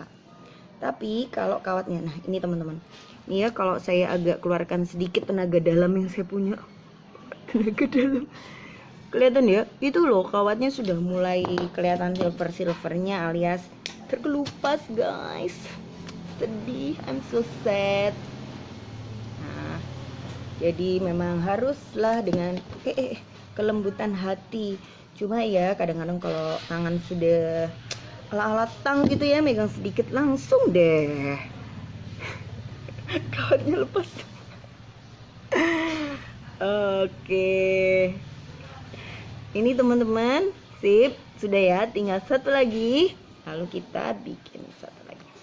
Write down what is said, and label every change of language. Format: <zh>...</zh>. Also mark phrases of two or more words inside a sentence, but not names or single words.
<id>Tapi kalau kawatnya, nah ini teman-teman, ini ya kalau saya agak keluarkan sedikit tenaga dalam yang saya punya, tenaga dalam, kelihatan ya, itu loh kawatnya sudah mulai kelihatan silvernya alias terkelupas guys. Sedih,</id> <en>I'm so sad.</en> <id>Nah, jadi memang haruslah dengan kelembutan hati. Cuma ya kadang-kadang kalau tangan sudah ala-ala tang gitu ya, megang sedikit langsung deh kawatnya lepas. Oke, ini teman-teman, sip, sudah ya, tinggal satu lagi, lalu kita bikin satu lagi.</id>